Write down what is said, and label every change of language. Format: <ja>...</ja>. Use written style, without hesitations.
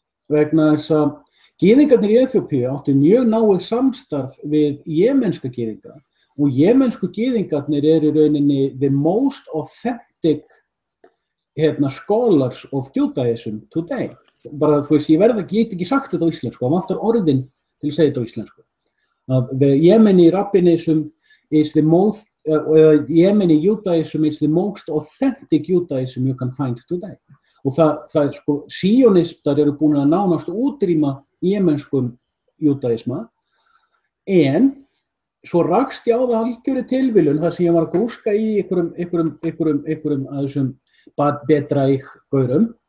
<is>Vegna þess að gyðingarnir í Eþíópíu áttu mjög náið samstarf við jemenska gyðinga, og jemensku gyðingarnir eru í rauninni</is> <en>the most authentic scholars of Judaism today.</en> <is>Bara ég get ekki sagt þetta á íslensku, það vantar orðin til að segja þetta á íslensku.</is> <en>The Yemeni rabbinism is the most, Yemeni Judaism is the most authentic Judaism you can find today.</en> <is>Og það síonistar eru búin að nánast útrýma jemenskum judaisma, en svo rakst ég á það algjöru tilviljun þar sem ég var að grúska í einhverjum að þessum Bedraich-gaurum.</is>